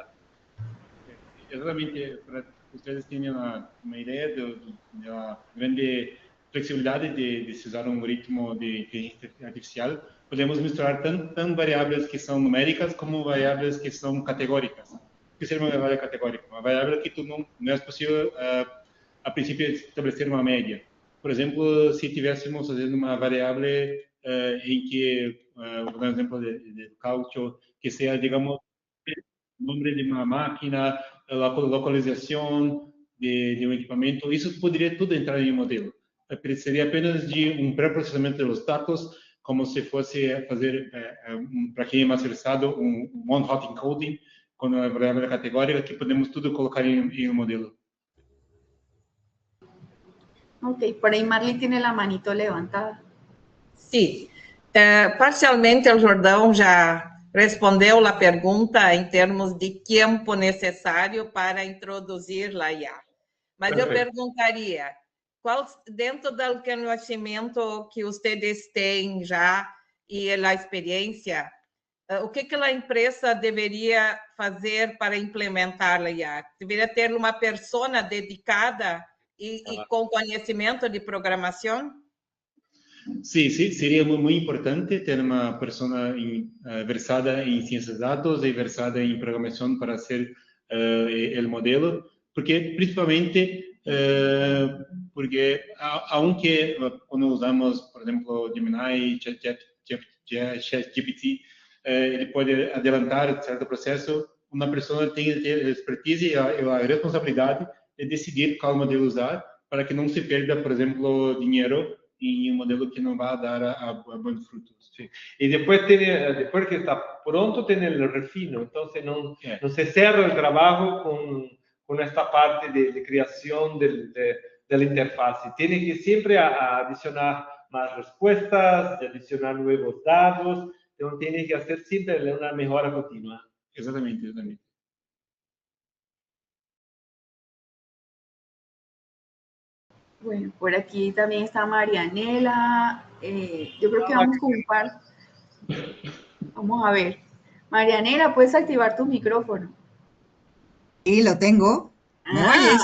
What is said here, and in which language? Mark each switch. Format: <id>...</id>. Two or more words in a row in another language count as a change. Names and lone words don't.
<es>Exatamente, ustedes tienen una idea de la grande flexibilidad de usar un algoritmo de inteligencia artificial. Podemos misturar tanto variables que son numéricas como variables que son categóricas. ¿Qué sería una variable categórica?</es> <pt>Uma variável que não é possível, a princípio, estabelecer uma média. Por exemplo, se tivéssemos fazendo uma variável em que, vou dar um exemplo de cálculo, que seja, digamos, o nome de uma máquina, a localização de um equipamento, isso poderia tudo entrar em um modelo. Seria apenas de um pré-processamento dos dados, como se fosse fazer, para quem é mais versado,</pt> <en>um one-hot encoding,</en> <es>con una variable categórica que podemos todo colocar en un modelo. Ok, por ahí Marley tiene la manito levantada.</es> <pt>Sim, parcialmente o Jordão já respondeu a pergunta em termos de tempo necessário para introduzir a IA. Mas Perfeito. eu perguntaria, qual, dentro do conhecimento que vocês têm já e a experiência, o que a empresa deveria fazer para implementar a IA? Deveria ter uma persona dedicada e com conhecimento de programação?</pt> <es>Sí, sí, sería muy importante tener una persona versada en ciencias de datos y versada en programación para hacer el modelo, porque principalmente, porque aunque cuando usamos, por ejemplo,</es> <pt>Gemini, ChatGPT, ele pode adelantar certo processo, uma pessoa tem que ter a expertise e a responsabilidade de decidir qual modelo usar para que não se perda, por exemplo, dinheiro em um modelo que não vai dar a bons frutos.</pt> <es>Sí. Y después que está pronto, tiene el refino. Entonces, no se cierra el trabajo con esta parte de creación de la interfaz. Tiene que siempre adicionar más respuestas, adicionar nuevos datos. Entonces, tiene que hacer siempre una mejora continua.</es> <pt>Exatamente, exatamente.</pt> <es>Bueno, por aquí también está Marianela. Yo creo que vamos con un par. Vamos a ver. Marianela, ¿puedes activar tu micrófono? Sí, lo tengo. ¿Me oyes?</es>